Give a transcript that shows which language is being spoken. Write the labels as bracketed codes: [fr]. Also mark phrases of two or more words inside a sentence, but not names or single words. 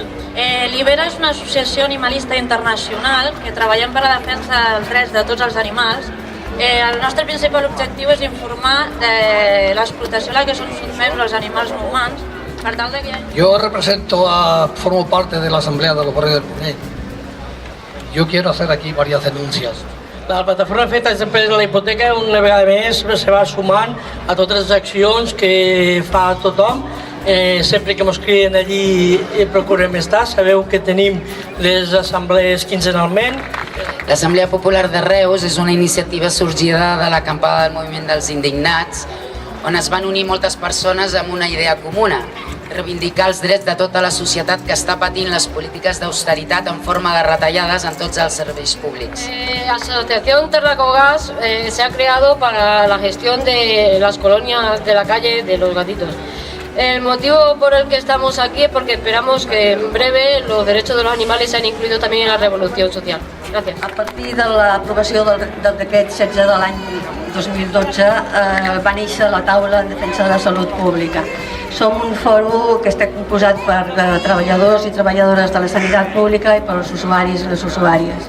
[ca] Libera és una associació animalista internacional que treballem per la defensa dels drets de tots els animals. El nostre principal objectiu és informar de l'explotació a la que són sotmesos els animals no humans, per tal de que... [es] Yo formo parte de la Asamblea de los Barrios del Pinet. Yo quiero hacer aquí varias denuncias. [ca] La plataforma Feta després de la hipoteca una vegada més se va sumant a totes les accions que fa tothom. Sempre que ens criden allí procurem estar. Sabeu que tenim les assemblees quinzenalment. L'Assemblea Popular de Reus és una iniciativa sorgida de l'acampada del moviment dels indignats, on es van unir moltes persones amb una idea comuna, reivindicar els drets de tota la societat que està patint les polítiques d'austeritat en forma de retallades en tots els serveis públics. [es] La Asociación Terracogas se ha creado para la gestión de las colonias de la calle de los gatitos. El motivo por el que estamos aquí es porque esperamos que en breve los derechos de los animales sean incluidos también en la revolución social. [ca] Gràcies. A partir de l'aprovació del decret 16 de l'any 2012 va néixer la taula en defensa de la salut pública. Som un fòrum que està composat per treballadors i treballadores de la sanitat pública i pels usuaris i les usuàries.